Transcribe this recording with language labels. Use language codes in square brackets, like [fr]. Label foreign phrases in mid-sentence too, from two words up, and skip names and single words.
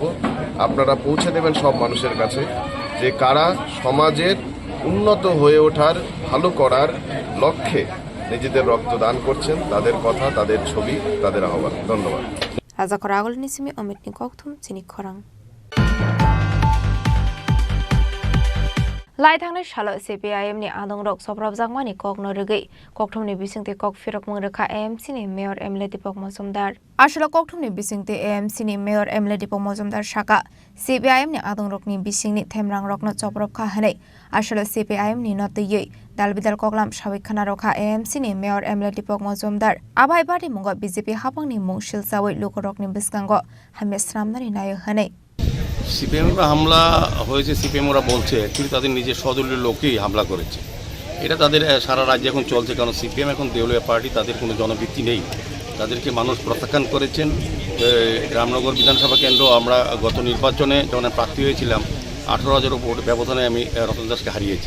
[bn] আপনারা পৌঁছে দেবেন সব মানুষের কাছে যে কারা সমাজের উন্নত হয়ে ওঠার, ভালো করার লক্ষ্যে নিজেদের রক্তদান করছেন, তাদের কথা, তাদের ছবি, তাদের আহ্বান। ধন্যবাদ। [trp] রাজাখর আগলনি সিমি অমিতনি ককথুম চিনি খরাং লাই थांनाय साल CPIM नि आदं रok soprab jangmani kok no rugei kokthumni bisingte kok firok mungrekha AMC ni mayor MLA Deepak Majumdar asala kokthumni bisingte AMC ni mayor MLA Deepak Majumdar saka CPIM ni adong rokni bisingni themrang rokno choprab kha hanai asala CPIM ni notiyei dalbidal koklam sabik khana rokha AMC ni mayor MLA Deepak Majumdar abai party mungo BJP hapangni mung silsawai lokorokni biskango hamesramnari nayo hanai [bn] সিপিএমরা হামলা হয়েছে, সিপিএমরা বলছে অ্যাকচুয়ালি তাদের নিজের সদলীয় লোকই হামলা করেছে। এটা তাদের সারা রাজ্যে এখন চলছে, কারণ সিপিএম এখন দেউলিয়া পার্টি, তাদের কোনো জনভিত্তি নেই, তাদেরকে মানুষ প্রত্যাখ্যান করেছেন। রামনগর বিধানসভা কেন্দ্র আমরা গত নির্বাচনে যখন প্রার্থী হয়েছিলাম 18,000 ভোট ব্যবধানে আমি রতন দাসকে হারিয়েছি।